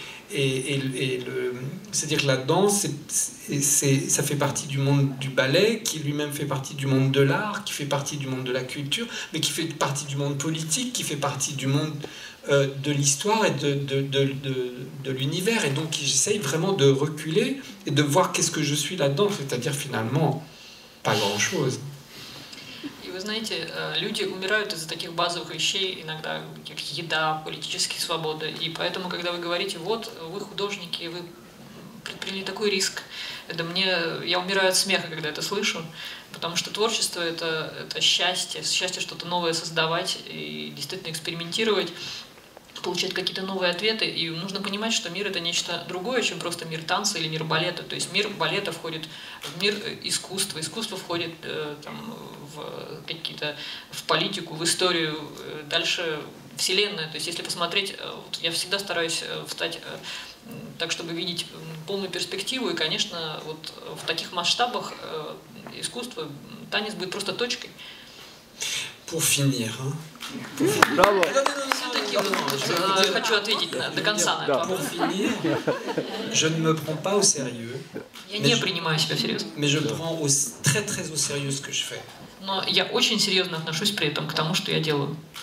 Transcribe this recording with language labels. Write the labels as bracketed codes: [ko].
[fr] c'est-à-dire que la danse, ça fait partie du monde du ballet, qui lui-même fait partie du monde de l'art, qui fait partie du monde de la culture, mais qui fait partie du monde politique, qui fait partie du monde de l'histoire et de l'univers. Et donc j'essaye vraiment de reculer et de voir qu'est-ce que je suis là-dedans, c'est-à-dire finalement pas grand-chose. [ru] Вы знаете, люди умирают из-за таких базовых вещей, иногда как еда, политические свободы. И поэтому, когда вы говорите, вот, вы художники, вы предприняли такой риск, я умираю от смеха, когда это слышу, потому что творчество — это счастье что-то новое создавать и действительно экспериментировать, получать какие-то новые ответы, и нужно понимать, что мир — это нечто другое, чем просто мир танца или мир балета. То есть мир балета входит в мир искусства, искусство входит в политику, в историю, дальше вселенная. То есть если посмотреть, я всегда стараюсь встать так, чтобы видеть полную перспективу, и, конечно, вот в таких масштабах искусство, танец будет просто точкой. [fr] Pour finir, hein. Bravo. [ru] хочу ответить до конца на это. [fr] Pour finir, je ne me prends pas au sérieux. [ru] Я не принимаю себя всерьез. [fr] Mais je prends très très au sérieux ce que je fais. [ru] Но я очень серьезно отношусь при этом к тому, что я делаю.